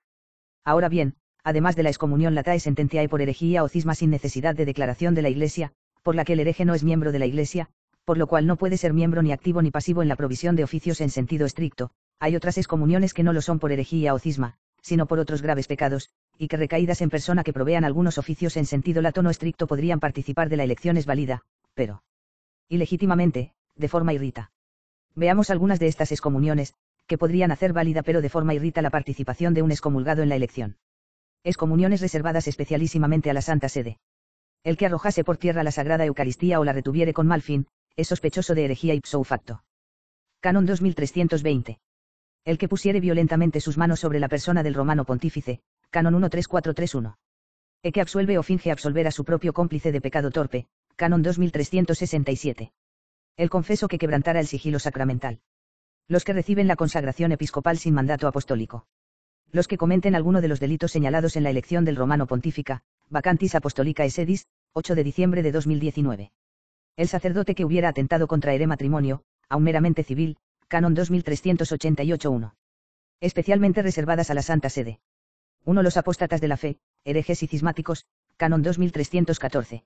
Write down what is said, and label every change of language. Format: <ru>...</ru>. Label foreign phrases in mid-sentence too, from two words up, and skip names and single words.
<es>Ahora bien, además de la excomunión</es> <la>latae sententiae</la> <es>por herejía o cisma sin necesidad de declaración de la Iglesia, por la que el hereje no es miembro de la Iglesia, por lo cual no puede ser miembro ni activo ni pasivo en la provisión de oficios en sentido estricto, hay otras excomuniones que no lo son por herejía o cisma, sino por otros graves pecados, y que recaídas en persona que provean algunos oficios en sentido lato no estricto podrían participar de la elección es válida, pero ilegítimamente, de forma irrita. Veamos algunas de estas excomuniones, que podrían hacer válida pero de forma irrita la participación de un excomulgado en la elección. Excomuniones reservadas especialísimamente a la Santa Sede. El que arrojase por tierra la Sagrada Eucaristía o la retuviere con mal fin, es sospechoso de herejía</es> <la>ipso facto.</la> <es>Canon 2320. El que pusiere violentamente sus manos sobre la persona del romano pontífice, canon 13431. El que absuelve o finge absolver a su propio cómplice de pecado torpe, canon 2367. El confeso que quebrantara el sigilo sacramental. Los que reciben la consagración episcopal sin mandato apostólico. Los que cometen alguno de los delitos señalados en la elección del romano pontífica, vacantis apostolica sedis, 8 de diciembre de 2019. El sacerdote que hubiera atentado contra ere matrimonio, aun meramente civil, canon 2388-1. Especialmente reservadas a la Santa Sede. 1. Los apóstatas de la fe, herejes y cismáticos, canon 2314.</es>